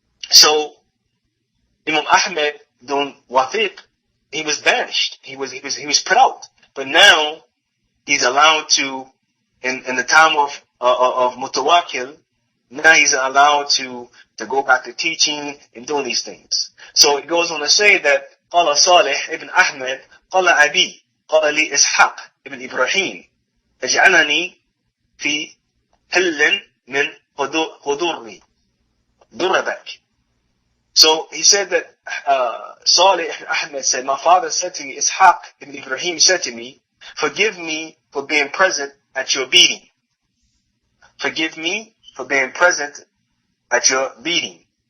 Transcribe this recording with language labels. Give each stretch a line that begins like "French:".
English: So, Imam Ahmad, dun Wathiq, he was banished. He was put out. But now, he's allowed to, in the time of Mutawakkil, now he's allowed to go back to teaching and doing these things. So it goes on to say that,
Arabic: قال صالح ibn Ahmad, قال أبي, قال لي إسحاق ibn Ibrahim, اجعلني في حل من خضوري دربك.
English: So he said that Salih ibn Ahmad said, my father said to me, Ishaq ibn Ibrahim said to me, forgive me for being present at your beating. Forgive me for being present at your beating.